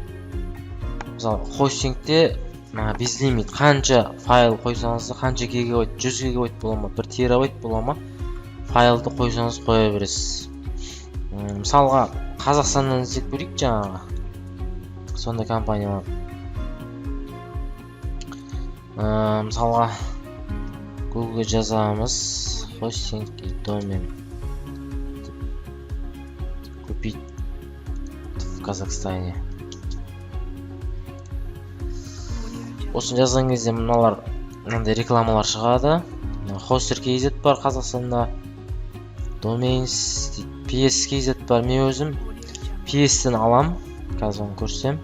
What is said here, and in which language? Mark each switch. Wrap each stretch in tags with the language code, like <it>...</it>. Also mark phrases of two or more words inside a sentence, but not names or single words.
<kk>Мысалы хостингте безлимит, қанша файл қойсаңыз, қанша гигабайт, 100 гигабайт бола ма, 1 терабайт бола ма, файлды қойсаңыз қоя бересіз. Мысалға Қазақстаннан іздеп көрейік жаңағы. Сондай компания бар. Мысалға Google жазамыз,</kk> <ru>хостинг и домен. Купить Казахстане.</ru> <kk>Осыны жазған кезде мыналар мынандай рекламалар шығады. Хостер KZ бар Қазақстанда. Domains PS KZ бар. Мен өзім PS-тен алам. Қазір оны көрсем.</kk>